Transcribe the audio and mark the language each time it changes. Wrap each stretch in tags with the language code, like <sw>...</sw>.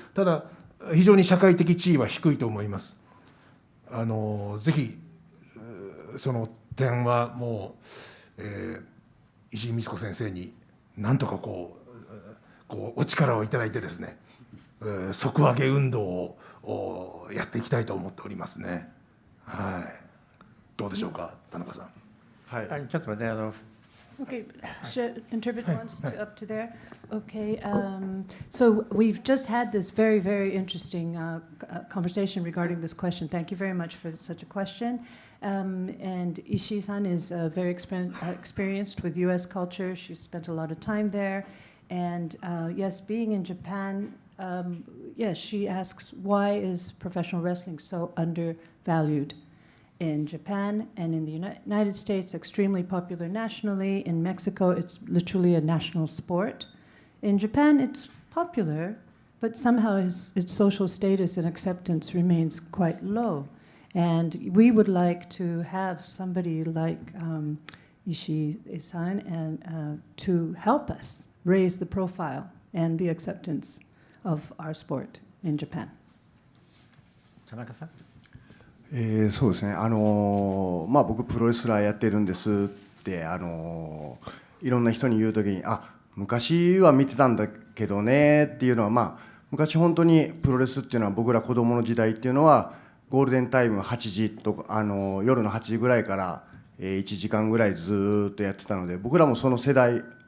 <ja>ただ非常に社会的地位は低いと思います。ぜひその点はもう、石井光子先生になんとかこうお力をいただいてですね、底上げ運動をやっていきたいと思っておりますね。はい。どうでしょうか、田中さん。はい。ちょっと待って。</ja> <en>Okay, should interpret once up to there? Okay, so we've just had this very, very interesting conversation regarding this question. Thank you very much for such a question. And Ishii-san is very experienced with U.S. culture. She spent a lot of time there. And yes, being in Japan, yes, she asks, why is professional wrestling so undervalued? In Japan and in the United States, extremely popular nationally. In Mexico, it's literally a national sport. In Japan, it's popular, but somehow its social status and acceptance remains quite low. And we would like to have somebody like Ishii-san and to help us raise the profile and the acceptance of our sport in Japan. Tanaka-san?</en> <ja>そうですね、僕プロレスラーやってるんですっていろんな人に言うときに、昔は見てたんだけどねっていうのは、昔本当にプロレスっていうのは僕ら子供の時代っていうのはゴールデンタイム8時とか夜の8時ぐらいから1時間ぐらいずっとやってたので、僕らもその世代</ja>